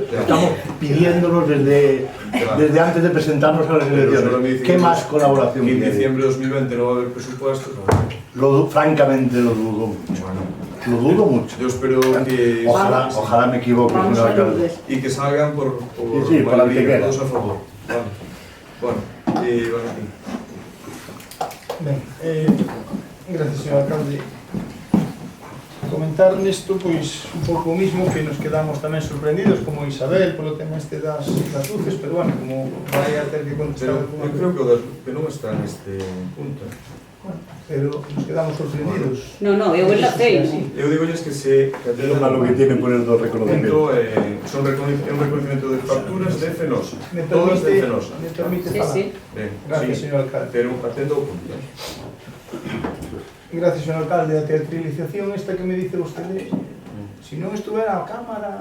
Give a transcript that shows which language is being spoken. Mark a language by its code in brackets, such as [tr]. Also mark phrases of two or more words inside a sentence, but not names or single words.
[es] Estamos pidiéndonos desde antes de presentarnos a las elecciones. ¿Qué más colaboración quiere? quiere? En diciembre de 2020 no va a haber presupuestos. Francamente lo dudo mucho. Lo dudo mucho. Yo espero que... Ojalá me equivoque, señor alcalde. Y que salgan por por mayoría, todos a favor. Vale. Bueno, Valentín. Gracias, señor alcalde. [gl] Comentar nesto, pois, un pouco o mismo, que nos quedamos tamén sorprendidos, como Isabel, polo tema este das luces, pero bueno, como vai a ter que contestar... Pero eu creo que non está neste punto. Pero nos quedamos sorprendidos. No, eu enlacei. Eu digolles que se [es] Es lo malo que tiene poner dos reconocimientos. [gl] é un reconocimiento de facturas de Fenosa. [es] Me Todas de permite, Fenosa. me permite Sí, [gl] falar. [es] sí. [gl] Ben, [es] Gracias, sí, señor alcalde. [gl] pero atendo ao punto. [es] Gracias, señor alcalde. [gl] A teatralización esta que [es] me dice [gl] vostede, si non estuvera a cámara...